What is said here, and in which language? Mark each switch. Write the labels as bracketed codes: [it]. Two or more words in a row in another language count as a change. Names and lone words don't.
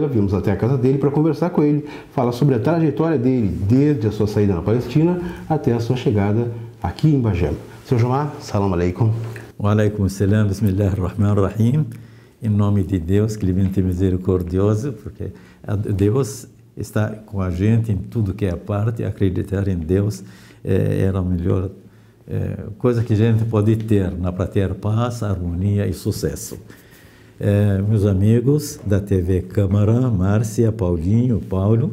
[pt] Vimos até a casa dele para conversar com ele, falar sobre a trajetória dele, desde a sua saída na Palestina até a sua chegada aqui em Bagé. Seu Juma, [ar] سلام عليكم. وعليكم السلام بسم الله الرحمن الرحيم. [pt] Em nome de Deus, clemente e misericordioso, porque Deus está com a gente em tudo que é a parte. Acreditar em Deus é a melhor coisa que a gente pode ter para ter paz, harmonia e sucesso. Meus amigos da TV Câmara, Márcia, Paulinho, Paulo.